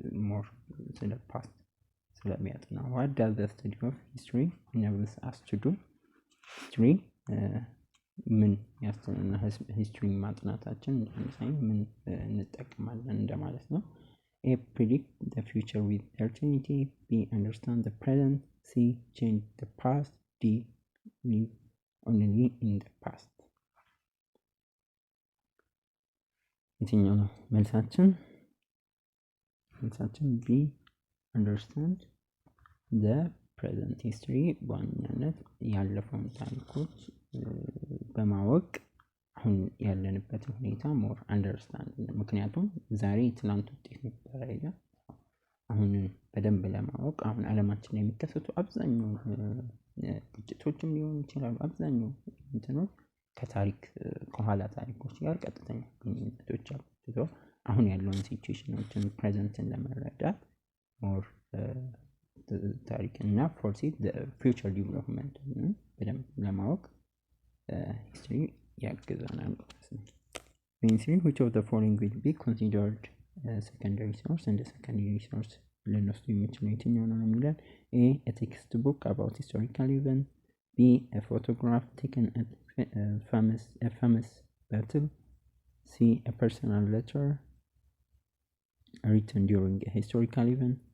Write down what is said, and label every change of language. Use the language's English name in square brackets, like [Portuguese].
[Amharic] ሞር ስለ ፓስት ስለሚያጠና። [English] what does the study of history enables us to do? [Amharic] history ምን ያስተምረና ሂስትሪ ማጥናታችን ለምሳሌ ምን እንጠቀማለን እንደማለት ነው። [English] A predict the future with certainty. B understand the present. C change the past. D live only in the past. [Amharic] የትኛው ነው መልሳችን? መልሳችን [English] B understand the present. [Amharic] history በዋናነት ያለፈውን ታሪኮች በማወቅ አሁን ያለንበትን ሁኔታ ሞር አንደርስታንድ። ምክንያቱም ዛሬ ትናንት ውጤት ነበር አይደል? አሁን በደንብ ለማወቅ አሁን ዓለማችን ላይ የሚከሰቱ አብዛኛው ግጭቶችም ሊሆኑ ይችላሉ። አብዛኛው እንትኖች ከታሪክ ከኋላ ታሪኮች ጋር ቀጥተኛ ግንኙነቶች አሉ። አሁን ያለውን ሲቹዌሽኖችን ፕሬዘንትን ለመረዳት ሞር ታሪክ እና ፎርሲት ፊውቸር ዲቨሎፕመንት በደንብ ለማወቅ history ያግዘናል። [English] mainstream which of the following will be considered secondary source [Amharic] and the secondary source ልንወስዱ የሚችለው የትኛው ነው የሚለን? [English] A text book about historical event. B a photograph taken at a famous battle. C a personal letter written during a historical event.